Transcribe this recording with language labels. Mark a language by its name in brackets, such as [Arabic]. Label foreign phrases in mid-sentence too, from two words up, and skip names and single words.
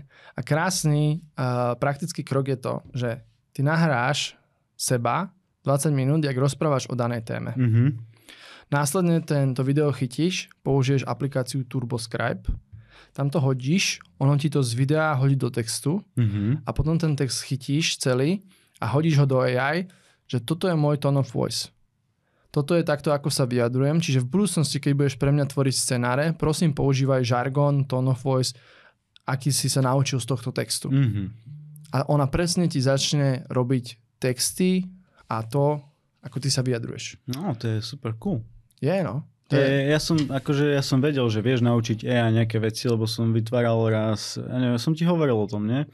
[Slovak] A krásny praktický krok je to, že ty nahráš seba 20 minút, jak rozprávaš o danej téme. Následne tento video chytíš, použiješ aplikáciu TurboScribe, tam to hodíš, ono ti to z videa hodí do textu a potom ten text chytíš celý a hodíš ho do AI, že toto je môj [English] tone of voice. [Slovak] toto je takto, ako sa vyjadrujem, čiže v budúcnosti, keď budeš pre mňa tvoriť scenáre, prosím, používaj žargon, [English] tone of voice, [Slovak] aký si sa naučil z tohto textu. Mm-hmm. A ona presne ti začne robiť texty a to, ako ty sa vyjadruješ. No, to je super cool. No. Ja som vedel, že vieš naučiť AI nejaké veci, lebo som vytváral raz, ja neviem, som ti hovoril o tom, nie?